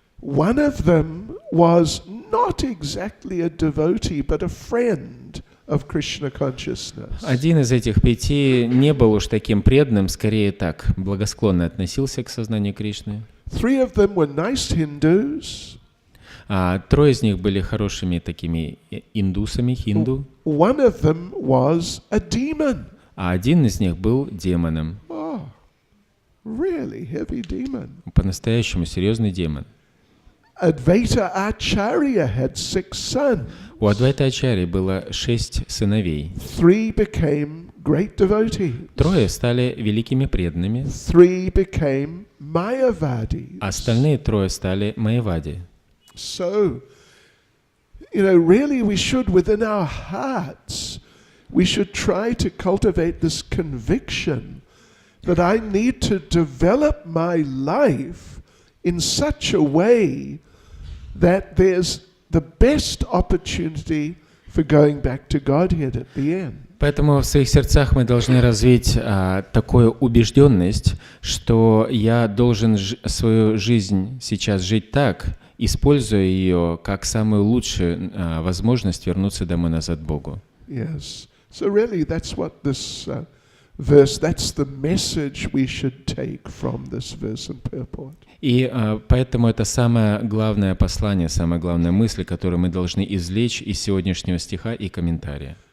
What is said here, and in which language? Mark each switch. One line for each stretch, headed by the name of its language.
English: One of them was not exactly a devotee, but a friend of Krishna consciousness.
Russian: Один из этих 5 не был уж таким преданным, скорее так, благосклонно относился к сознанию Кришны.
English: 3 of them were nice Hindus.
Russian: 3 из них были хорошими такими индусами, хинду.
English: One of them was a demon.
Russian: А один из них был демоном.
English: Oh, really heavy demon.
Russian: По-настоящему серьезный демон.
English: Advaita Acharya had 6 sons.
Russian: У Адвайта Ачарьи было 6 сыновей.
English: 3 became great devotees.
Russian: 3 стали великими преданными.
English: 3 became Mayavadis.
Russian: Остальные 3 стали Майявади.
English: So, really we should, within our hearts, we should try to cultivate this conviction that I need to develop my life in such a way that there's the best opportunity for going back to Godhead at the end.
Russian: Поэтому в своих сердцах мы должны развить такую убежденность, что я должен свою жизнь сейчас жить так, используя ее как самую лучшую возможность вернуться домой назад к Богу.
English: Yes. So really that's what this verse, that's the message we should take from this verse and purport.
Russian: И поэтому это самое главное послание, самая главная мысль, которую мы должны извлечь из сегодняшнего стиха и комментария.